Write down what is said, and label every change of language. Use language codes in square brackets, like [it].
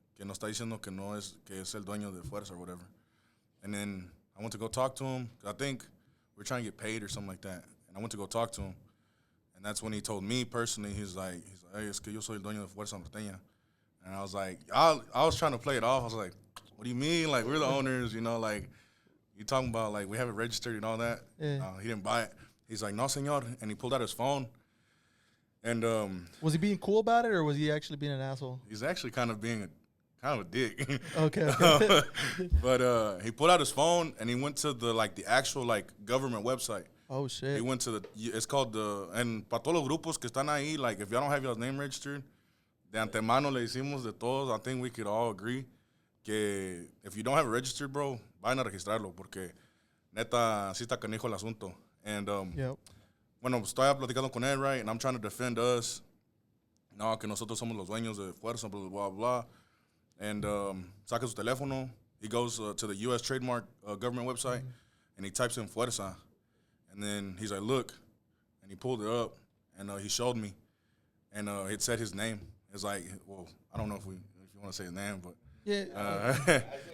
[es] Que nos está diciendo que no es que es el dueño de Fuerzza [en] or whatever. And then I went to go talk to him. I think we're trying to get paid or something like that. And I went to go talk to him. And that's when he told me personally, he's like, hey, [es] es que yo soy el dueño de Fuerzza Norteña. [en] And I was like, I was trying to play it off. I was like, what do you mean? Like, we're the owners, you know, like, you talking about, like, we have it registered and all that. Yeah. He didn't buy it. He's like, [es] no, senor. [en] And he pulled out his phone. And was he being cool about it, or was he actually being an asshole? he's actually kind of being a dick. Okay. But he pulled out his phone, and he went to the actual, like, government website. Oh, shit. He went to it's called and [es] para todos los grupos que están ahí, [en] like, if y'all don't have your name registered, [es] de antemano le hicimos de todos. [en] I think we could all agree que if you don't have it registered, bro, [es] vayan a registrarlo, porque neta, sí está canijo el asunto. [en] And, yep. [es] bueno, estoy platicando con él, [en] right, and I'm trying to defend us. [es] No, que nosotros somos los dueños de Fuerzza, blah, blah, blah. [en] And [es] saca su teléfono. [en] He goes to the U.S. Trademark government website, and he types in Fuerzza. And then he's like, look. And he pulled it up, and he showed me. And it said his name. It's like, well, I don't know if you want to say his name, but. Yeah.